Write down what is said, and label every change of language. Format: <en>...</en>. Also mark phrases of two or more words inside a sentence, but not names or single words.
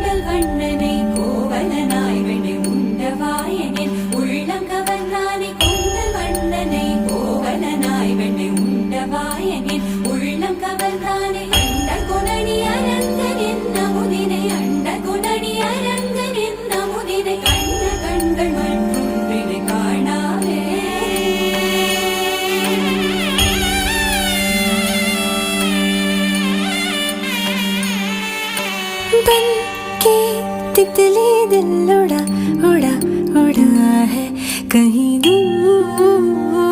<ta>கண்ணனை கோவலனாய் வெண்ணை உண்டவாயனின் உள்ளம் கவர்ந்தானே கொண்ட கண்ணனை கோவலனாய் வெண்ணை உண்டவாயனின் உள்ளம் கவர்ந்தானே அண்ட குணனி அரங்கனின் நமுதினை அண்ட குணனி அரங்கனின் நமுதினை கண்ட கண்கள் மற்றும் வினை காணாவே</ta> <hi>बन के तितली दिल उड़ा उड़ा उड़ा है कहीं दूर।</hi>